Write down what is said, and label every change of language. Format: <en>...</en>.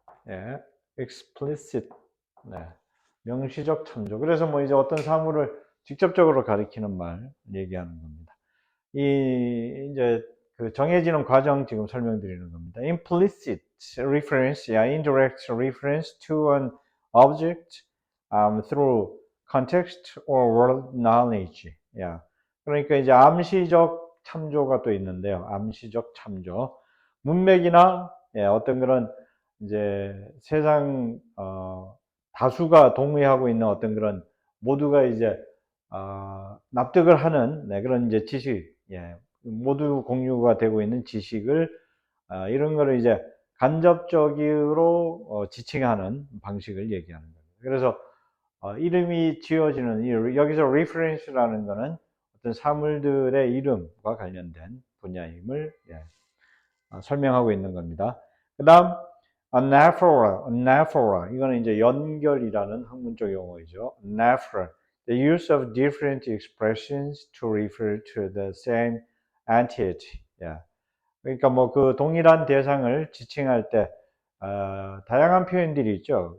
<ko>예, explicit. 네. 명시적 참조. 그래서 뭐 이제 어떤 사물을 직접적으로 가리키는 말 얘기하는 겁니다. 이제 그 정해지는 과정 지금 설명드리는 겁니다.</ko> <en>implicit reference, indirect reference to an object through context or word knowledge.</en> <ko>그러니까 이제 암시적 참조가 또 있는데요. 암시적 참조. 문맥이나 어떤 그런 이제 세상 다수가 동의하고 있는 어떤 그런 모두가 이제 납득을 하는 그런 이제 지식, 모두 공유가 되고 있는 지식을 이런 거를 이제 간접적으로 지칭하는 방식을 얘기하는 겁니다. 그래서 이름이 지어지는 여기서 reference라는 거는 어떤 사물들의 이름과 관련된 분야임을 설명하고 있는 겁니다. 그다음 anaphora 이거는 이제 연결이라는 학문적 용어이죠.</ko> <en>anaphora, the use of different expressions to refer to the same entity.</en> <ko>그러니까 뭐 그 동일한 대상을 지칭할 때 다양한 표현들이 있죠.</ko>